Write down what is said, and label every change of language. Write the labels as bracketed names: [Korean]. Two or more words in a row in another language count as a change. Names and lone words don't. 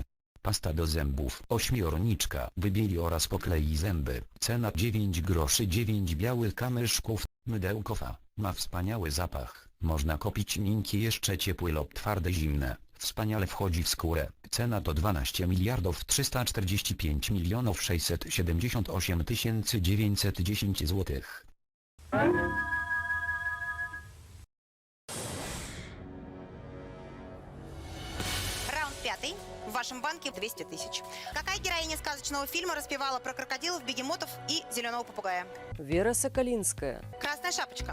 [Polish] Pasta do zębów, ośmiorniczka, wybieli oraz poklei zęby, cena 9 groszy, 9 białych kamyszków, mydełkowa, ma wspaniały zapach, można kupić miękkie, jeszcze ciepłe lub twarde, zimne, wspaniale wchodzi w skórę, cena to 12 miliardów 345 milionów 678 910 zł. [Russian] Раунд 5. В вашем вашем банке 200 тысяч. Какая героиня сказочного фильма распевала про крокодилов, бегемотов и зеленого попугая? Вера Соколинская. Красная шапочка.